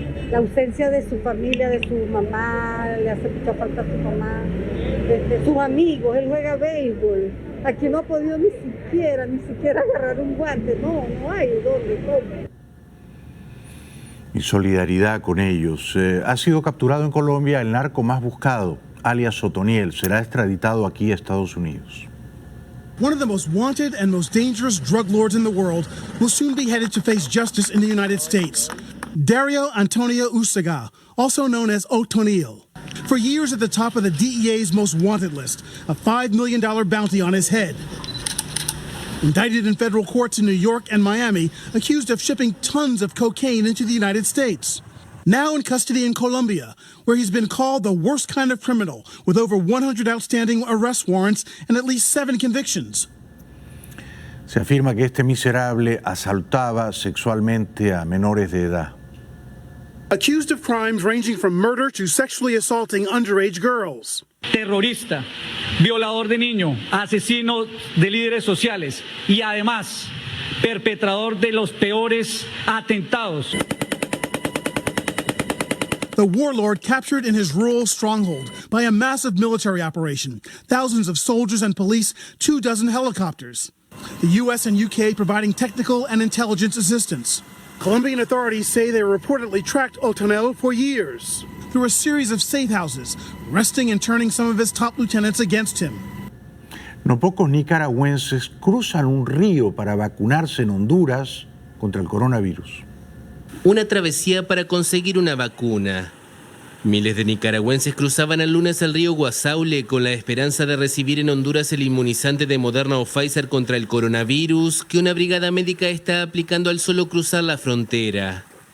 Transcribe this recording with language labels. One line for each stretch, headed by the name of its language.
Spanish: La ausencia de su familia, de su mamá, le hace mucha falta a su mamá, de sus amigos, él juega béisbol, aquí no ha podido ni siquiera agarrar un guante, no hay dónde, cómo. Y solidaridad con ellos. Ha sido capturado en Colombia el narco más buscado, alias Otoniel, será extraditado aquí a Estados Unidos.
English: one of the most wanted and most dangerous drug lords in the world, will soon be headed to face justice in the United States. Dario Antonio Ucega, also known as Otonil. For years at the top of the DEA's most wanted list, a $5 million bounty on his head. Indicted in federal courts in New York and Miami, accused of shipping tons of cocaine into the United States. Now in custody in Colombia, where he's been called the worst kind of criminal, with over 100 outstanding arrest warrants and at least 7 convictions.
Spanish: Se afirma que este miserable asaltaba sexualmente a menores de edad.
English: Accused of crimes ranging from murder to sexually assaulting underage girls.
Spanish: Terrorista, violador de niños, asesino de líderes sociales y además perpetrador de los peores atentados.
English: The warlord captured in his rural stronghold by a massive military operation, thousands of soldiers and police, 24 helicopters. The U.S. and U.K. providing technical and intelligence assistance. Colombian authorities say they reportedly tracked Otonel for years through a series of safe houses, arresting and turning some of his top lieutenants against him.
Spanish: No pocos nicaragüenses cruzan un río para vacunarse en Honduras contra el coronavirus. Una travesía para conseguir una vacuna. Miles de nicaragüenses cruzaban el lunes el río Guasaule con la esperanza de recibir en Honduras el inmunizante de Moderna o Pfizer contra el coronavirus que una brigada médica está aplicando al solo cruzar la frontera.